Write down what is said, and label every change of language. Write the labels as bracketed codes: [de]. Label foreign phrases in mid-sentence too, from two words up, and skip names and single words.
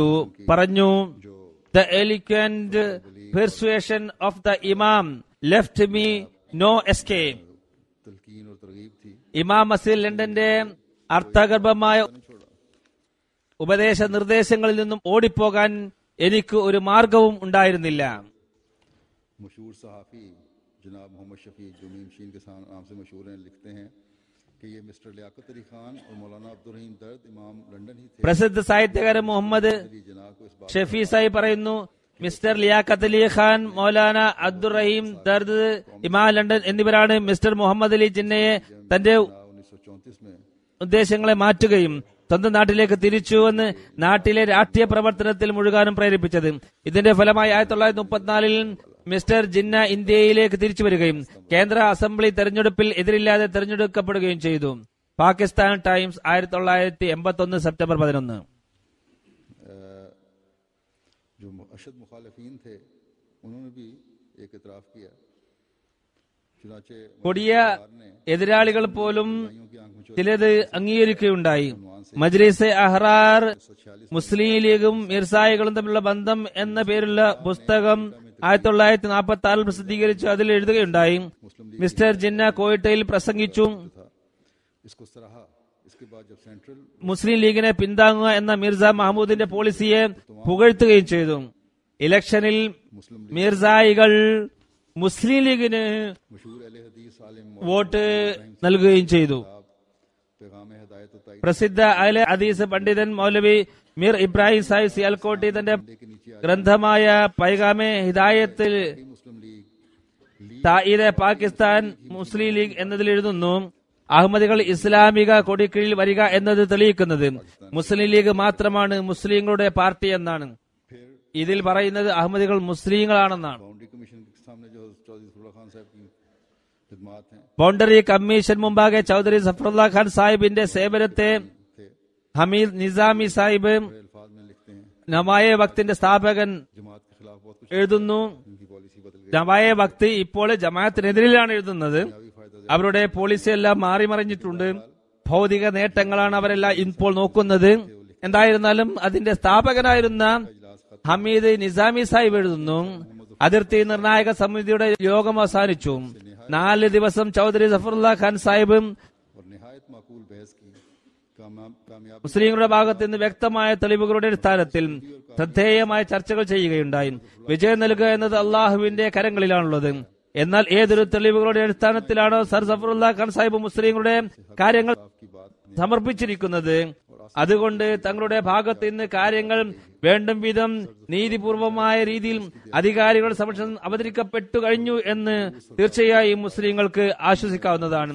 [ml] പറഞ്ഞു, [en] The eloquent persuasion of the Imam left me no escape. [ml] ഇമാം മസ്ജിദ് ലണ്ടന്റെ അർത്ഥഗർഭമായ ഉപദേശ നിർദ്ദേശങ്ങളിൽ നിന്നും ഓടിപ്പോകാൻ എനിക്ക് ഒരു മാർഗവും ഉണ്ടായിരുന്നില്ല. [ur] مشہور صحافی جناب محمد شفیع جو میم شین کے نام سے مشہور ہیں، لکھتے ہیں کہ یہ مسٹر لیاقت علی خان اور مولانا عبدالرحیم درد امام لندن ہی تھے. [ml] പ്രസിദ്ധ സാഹിത്യകാരൻ മുഹമ്മദ് ഷഫി സാഹിബ് പറയുന്നു, മിസ്റ്റർ ലിയാഖത്ത് അലി ഖാൻ, മൗലാന അബ്ദുറഹീം ദർദ്, ഇമാം ലണ്ടൻ എന്നിവരാണ് മിസ്റ്റർ മുഹമ്മദ് അലി ജിന്നയെ തന്റെ [ur] 1934 میں [ml] ഉദ്ദേശങ്ങളെ മാറ്റുകയും സ്വന്തം നാട്ടിലേക്ക് തിരിച്ചു വന്ന് നാട്ടിലെ രാഷ്ട്രീയ പ്രവർത്തനത്തിൽ മുഴുകാനും പ്രേരിപ്പിച്ചത്. ഇതിന്റെ ഫലമായി 1934 മിസ്റ്റർ ജിന്ന ഇന്ത്യയിലേക്ക് തിരിച്ചു വരികയും കേന്ദ്ര അസംബ്ലി തെരഞ്ഞെടുപ്പിൽ എതിരില്ലാതെ തെരഞ്ഞെടുക്കപ്പെടുകയും ചെയ്തു. പാകിസ്ഥാൻ ടൈംസ് 1981 സെപ്റ്റംബർ 11. [ur] جو اشد مخالفین تھے انہوں نے بھی ایک اعتراف کیا. چنانچہ [ml] കൊടിയ എതിരാളികൾ പോലും ചിലത് അംഗീകരിക്കുകയുണ്ടായി. മജ്ലിസ് അഹ്റാർ മുസ്ലിം ലീഗും മിർസായികളും തമ്മിലുള്ള ബന്ധം എന്ന പേരുള്ള പുസ്തകം 1946 പ്രസിദ്ധീകരിച്ചു. അതിൽ എഴുതുകയുണ്ടായി, മിസ്റ്റർ ജിന്ന കോയിട്ടയിൽ പ്രസംഗിച്ചു. [ur] اس کو سراہا۔ اس کے بعد جب سینٹرل [ml] മുസ്ലിം ലീഗിനെ പിന്താങ്ങുക എന്ന മിർസ മഹ്മൂദിന്റെ പോളിസിയെ പുകഴ്ത്തുകയും ചെയ്തു. ഇലക്ഷനിൽ മിർസായികൾ മുസ്ലിം ലീഗിന് [ur] مشہور اہل حدیث عالم [ml] വോട്ട് നൽകുകയും ചെയ്തു. [ur] پیغام ہدایت اور تائید [ml] പ്രസിദ്ധ അഹ്ലെ ഹദീസ് പണ്ഡിതൻ മൗലവി മീർ ഇബ്രാഹിം സാഹിബ് സിയാൽകോട്ടി തന്റെ ഗ്രന്ഥമായ പൈഗാമെ ഹിദായത്തിൽ [ur] مسلم لیگ [ml] തായിദെ പാകിസ്ഥാൻ മുസ്ലിം ലീഗ് എന്നതിൽ എഴുതുന്നു, അഹമ്മദികൾ ഇസ്ലാമിക കൊടിക്കീഴിൽ വരിക എന്നത് തെളിയിക്കുന്നത് മുസ്ലിം ലീഗ് മാത്രമാണ് മുസ്ലിങ്ങളുടെ പാർട്ടി എന്നാണ്. ഇതിൽ പറയുന്നത് അഹമ്മദികൾ മുസ്ലിങ്ങളാണെന്നാണ്. [en] boundary commission [ur] کے سامنے جو چودھری فراللہ خان صاحب کی خدمات ہیں [ml] ബൗണ്ടറി കമ്മീഷൻ മുമ്പാകെ ചൌധരി സഫറുല്ല ഖാൻ സാഹിബിന്റെ സേവനത്തെ ഹമീദ് നിസാമി സാഹിബ് [ur] الفاظ میں لکھتے ہیں. [ml] നവായെ വക്തിന്റെ സ്ഥാപകൻ [ur] جماعت کے خلاف بہت کچھ [ml] എഴുതുന്നു. [ur] ان کی پالیسی بدل گئی. [ml] നവായെ വക്തി ഇപ്പോൾ ജമാഅത്തിനെതിരിലാണ് എഴുതുന്നത്. അവരുടെ പോളിസി എല്ലാം മാറിമറിഞ്ഞിട്ടുണ്ട്. ഭൗതിക നേട്ടങ്ങളാണ് അവരെല്ലാം ഇപ്പോൾ നോക്കുന്നത്. എന്തായിരുന്നാലും അതിന്റെ സ്ഥാപകനായിരുന്ന ഹമീദ് നിസാമി സാഹിബ് എഴുതുന്നു, അതിർത്തി നിർണായക സമിതിയുടെ യോഗം അവസാനിച്ചു. 4 ദിവസം ചൌധരി സഫറുല്ല ഖാൻ സാഹിബ് [ur] اور نہایت معقول بحث کی کامیاب [ml] മുസ്ലിങ്ങളുടെ ഭാഗത്ത് നിന്ന് വ്യക്തമായ തെളിവുകളുടെ അടിസ്ഥാനത്തിൽ ശ്രദ്ധേയമായ ചർച്ചകൾ ചെയ്യുകയുണ്ടായി. വിജയം നൽകുക എന്നത് അള്ളാഹുവിന്റെ കരങ്ങളിലാണുള്ളത്. എന്നാൽ ഏതൊരു തെളിവുകളുടെ അടിസ്ഥാനത്തിലാണോ സർ സഫറുല്ല ഖാൻ സാഹിബ് മുസ്ലിങ്ങളുടെ കാര്യങ്ങൾ സമർപ്പിച്ചിരിക്കുന്നത്, അതുകൊണ്ട് തങ്ങളുടെ ഭാഗത്ത് നിന്ന് കാര്യങ്ങൾ വേണ്ടും വിധം നീതിപൂർവമായ രീതിയിൽ അധികാരികളുടെ സമക്ഷം അവതരിക്കപ്പെട്ടു കഴിഞ്ഞു എന്ന് തീർച്ചയായും മുസ്ലിങ്ങൾക്ക് ആശ്വസിക്കാവുന്നതാണ്.